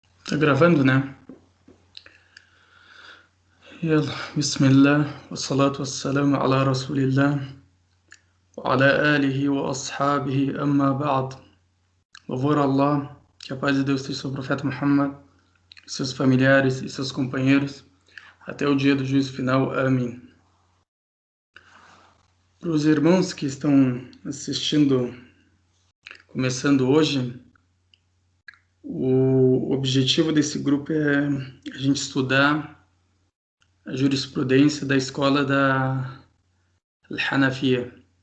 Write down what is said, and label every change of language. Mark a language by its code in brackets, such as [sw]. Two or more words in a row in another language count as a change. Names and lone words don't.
[pt] Tá gravando, né? [ar] يلا بسم الله والصلاة والسلام على رسول الله وعلى آله وأصحابه أما بعد. [pt] Louvor a Allah, que a paz de Deus esteja sobre o profeta Muhammad, seus familiares e seus companheiros, até o dia do juízo final. Amém. Para os irmãos que estão assistindo, começando hoje, o objetivo desse grupo é a gente estudar a jurisprudência da escola da Al-Hanafiya.